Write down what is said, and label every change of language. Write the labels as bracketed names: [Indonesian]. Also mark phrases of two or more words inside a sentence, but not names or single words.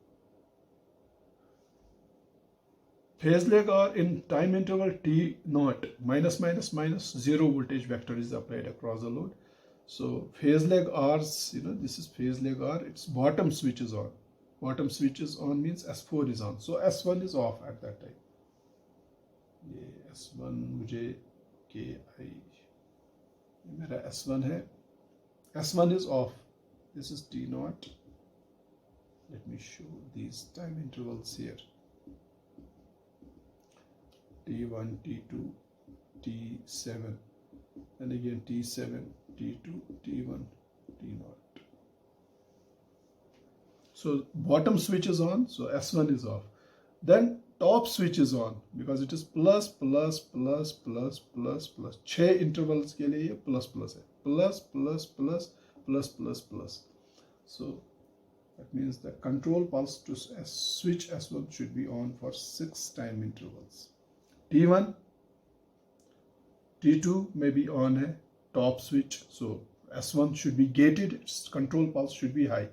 [English] Phase leg R in time interval T0, minus minus minus, zero voltage vector is applied across the load. So phase leg R's, this is phase leg R, its bottom switch is on. Bottom switch is on means S4 is on. So S1 is off at that time. [Hindi] ये S1 मुझे KI, मेरा S1 है. [English] S1 is off. This is T0. Let me show these time intervals here. T1, T2, T7, and again T7, T2, T1, T0. So bottom switch is on, so S1 is off. Then top switch is on because it is plus plus plus plus plus plus. [Hindi] 6 intervals के लिए ये [English] plus plus [Hindi] है. [English] Plus plus plus plus plus plus. So that means the control pulse to switch S1 should be on for 6 time intervals. T1, T2 may be on a top switch, so S1 should be gated, its control pulse should be high.